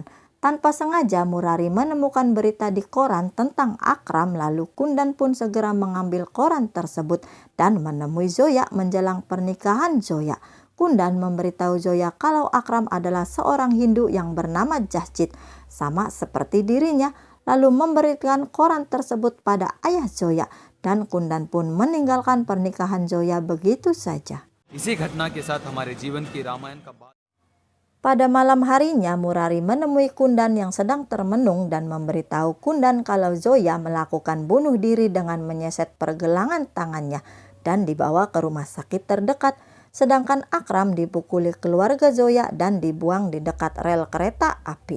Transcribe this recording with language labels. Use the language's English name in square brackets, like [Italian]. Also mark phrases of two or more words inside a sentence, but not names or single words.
[Indonesian] Tanpa sengaja Murari menemukan berita di koran tentang Akram, lalu Kundan pun segera mengambil koran tersebut dan menemui Zoya menjelang pernikahan Zoya. Kundan memberitahu Zoya kalau Akram adalah seorang Hindu yang bernama Jasjit, sama seperti dirinya, lalu memberikan koran tersebut pada ayah Zoya, dan Kundan pun meninggalkan pernikahan Zoya begitu saja. [Hindi] इसी घटना के साथ हमारे जीवन की रामायण का [Indonesian] Pada malam harinya, Murari menemui Kundan yang sedang termenung dan memberitahu Kundan kalau Zoya melakukan bunuh diri dengan menyeset pergelangan tangannya dan dibawa ke rumah sakit terdekat, sedangkan Akram dipukuli keluarga Zoya dan dibuang di dekat rel kereta api.